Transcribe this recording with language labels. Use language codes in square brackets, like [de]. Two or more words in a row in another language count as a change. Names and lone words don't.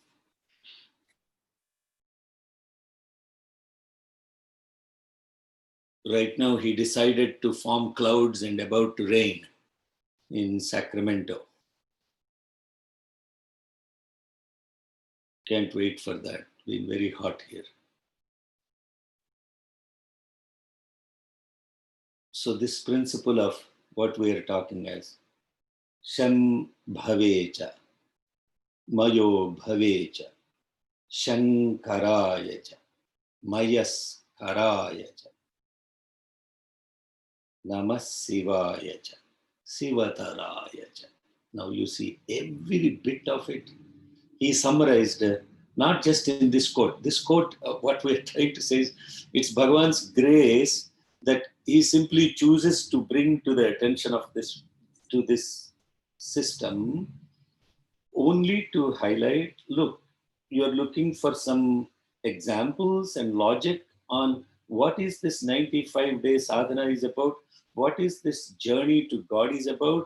[en] Right now, he decided to form clouds and about to rain in Sacramento. Can't wait for that. Been very hot here. So this principle of what we are talking as [sa] शम्भवे च मयोभवे च शङ्कराय च मयस्कराय च नमः शिवाय च शिवतराय च. [en] Now you see every bit of it. He summarized not just in this quote. This quote, what we're trying to say is, it's Bhagavan's grace that he simply chooses to bring to the attention of this, to this system, only to highlight, look, you're looking for some examples and logic on what is this 95-day sadhana is about, what is this journey to God is about.